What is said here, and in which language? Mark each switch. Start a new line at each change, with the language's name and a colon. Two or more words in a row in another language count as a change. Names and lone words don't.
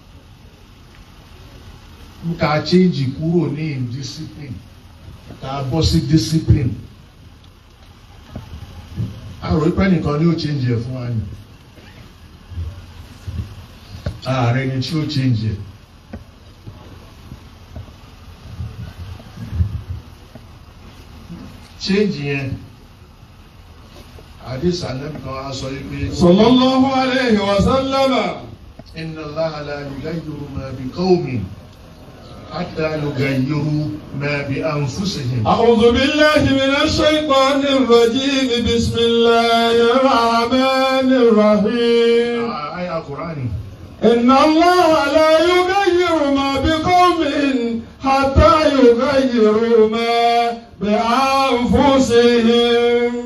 Yoruba: ká change kúrò ní indiscipline ká bọ́ sí discipline àrò ìpẹ́ nìkan ni ó change ẹ̀ fún wa ni ààrẹ ni tí ó change ẹ̀. Change yẹn hadith anabi kan a sọ yìí pé.
Arabic: صلى الله عليه وسلم. إن الله لا يغير ما بقوم حتى يغيروا ما بأنفسهم. أعوذ بالله من الشيطان الرجيم. بسم الله الرحمن الرحيم.
Yoruba: Aya Qur'ani.
Arabic: إن الله لا يغير ما بقوم حتى يغيروا ما بأنفسهم.